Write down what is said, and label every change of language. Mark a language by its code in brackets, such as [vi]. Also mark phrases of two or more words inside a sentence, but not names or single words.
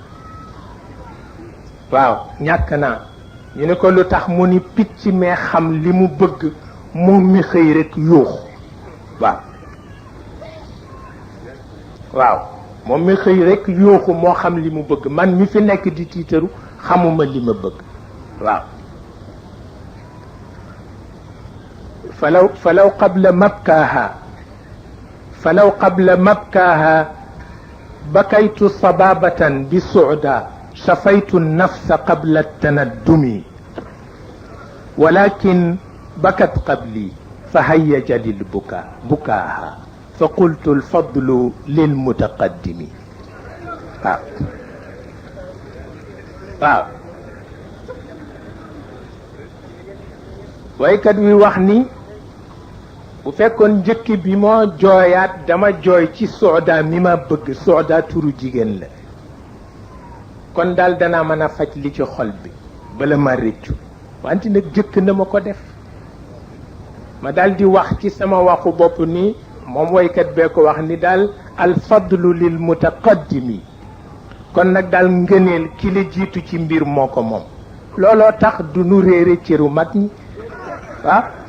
[wo] waaw ñàkk naa ñu ne ko lu tax mu ni picc mee xam li mu bëgg moom mi xëy rek yuux waaw waaw moom mi xëy rek yuuxu moo xam li mu bëgg man mi fi nekk di tiitaru xamuma li ma bëgg waaw [ar] فلو قبل مبكاها بكيت صبابة بسعدى شفيت النفس قبل التندم ولكن بكت قبلي فهيج للبكاء بكاها فقلت الفضل للمتقدم [wo] waykat wi wax ni bu fekkoon njëkk bi moo jooyaat dama jooy ci sooda mi ma bëgg sooda turu jigéen la kon daal danaa mën a faj li ci xol bi bala ma réccu wante nag jëkk na ma ko def ma daal di wax ci sama waxu bopp ni moom waykat bee ko wax ni daal [ar] الفضل للمتقدم [wo] kon nag daal ngëneel ki la jiitu ci mbir moo ko moom looloo tax du nu réere cëru mag ñi waaw